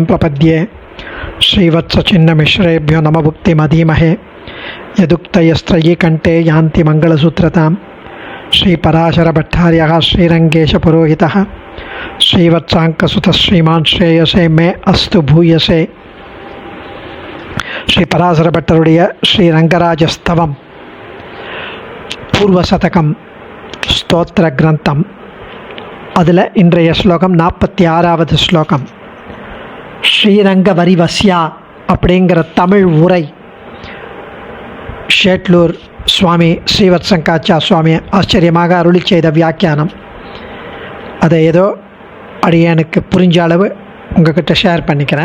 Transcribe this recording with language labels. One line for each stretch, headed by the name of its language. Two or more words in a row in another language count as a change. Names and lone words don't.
Sanskrit: प्रपद्ये श्रीवत्सचिन्नमिश्रेभ्यो नमः भुक्तिमधीमहे यदुक्तयस्त्रयी कण्ठे यान्ति मङ्गलसूत्रतां श्रीपराशरभट्टार्यः श्रीरङ्गेशपुरोहितः श्रीवत्साङ्कसुतः श्रीमान् श्रेयसे मे अस्तु भूयसे श्रीपराशरभट्टरुடைய श्रीरङ्गराजस्तवं पूर्वशतकं स्तोत्र ग्रन्थம்.
Tamil: அதில் இன்றைய ஸ்லோகம் 46வது ஸ்லோகம். ஸ்ரீரங்க வரிவஸ்யா அப்படிங்கிற தமிழ் உரை ஷேட்லூர் சுவாமி ஸ்ரீவத்சங்காச்சா சுவாமி ஆச்சரியமாக அருளி செய்த வியாக்கியானம். அதை ஏதோ அடியனுக்கு புரிஞ்ச அளவு உங்ககிட்ட ஷேர் பண்ணிக்கிறேன்.